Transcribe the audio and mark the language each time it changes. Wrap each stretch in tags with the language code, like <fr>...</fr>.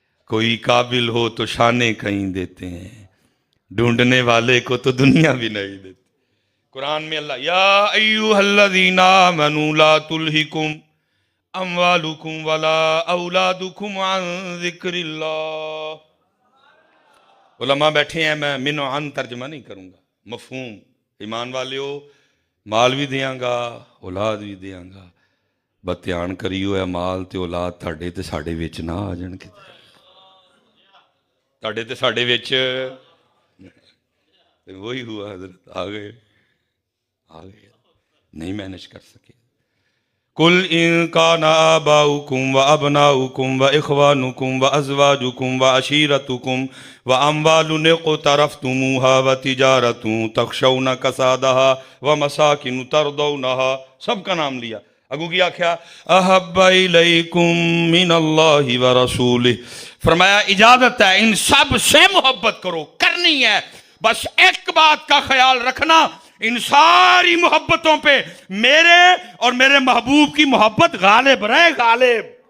<ur>کوئی قابل ہو تو شانے کہیں دیتے ہیں, ڈھونڈنے والے کو تو دنیا بھی نہیں دیتی. قرآن میں اللہ</ur> <ar>یا ایوہ الذین آمنوا لا تلہکم اموالکم ولا اولادکم عن ذکر اللہ.</ar> <ur>علماء بیٹھے ہیں, میں من و عن ترجمہ نہیں کروں گا, مفہوم.</ur> <pa>ایمان والے ہو, مال بھی دیاں گا اولاد بھی دیاں گا, بتیان کریو ہے مال تے اولاد تھاڑے تے ساڑے وچ نہ آ جان کے, تھاڑے تے ساڑے وچ.</pa> <ur>وہی ہوا حضرت, آ گئے نہیں مینج کر سکے.</ur> <ar>قل ان کان آباؤکم و ابناؤکم و اخوانکم و ازواجکم و عشیرتکم و اموال اقترفتموها و تجارت تخشون کسادها و مساکن ترضونها,</ar> <ur>سب کا نام لیا.</ur> <pa>اگو کیا کیا</pa> <ar>احب الیکم من اللہ و رسولہ.</ar> <ur>فرمایا اجازت ہے ان سب سے محبت کرو, کرنی ہے, بس ایک بات کا خیال رکھنا, ان ساری محبتوں پہ میرے اور میرے محبوب کی محبت غالب رہے, غالب.</ur>